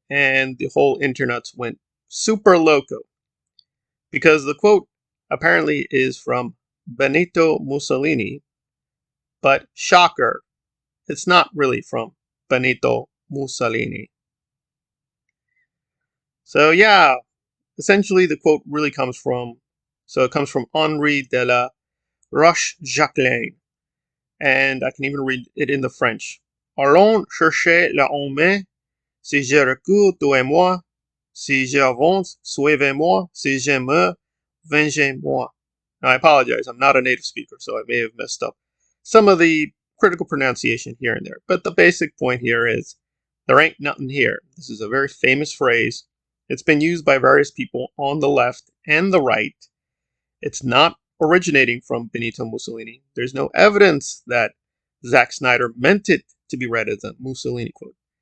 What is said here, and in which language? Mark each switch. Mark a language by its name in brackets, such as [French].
[English] And the whole internet went super loco. Because the quote apparently is from Benito Mussolini, but shocker, it's not really from Benito Mussolini. So yeah, essentially the quote really comes from, it comes from Henri de la Roche-Jacquelin, and I can even read it in the French. [French] Allons chercher l'homme, si je recule, tuez-moi, si j'avance, suivez-moi, si je meurs, vengez-moi. [English] Now, I apologize, I'm not a native speaker, so I may have messed up some of the critical pronunciation here and there. But the basic point here is, there ain't nothing here. This is a very famous phrase. It's been used by various people on the left and the right. It's not originating from Benito Mussolini. There's no evidence that Zack Snyder meant it to be read as a Mussolini quote.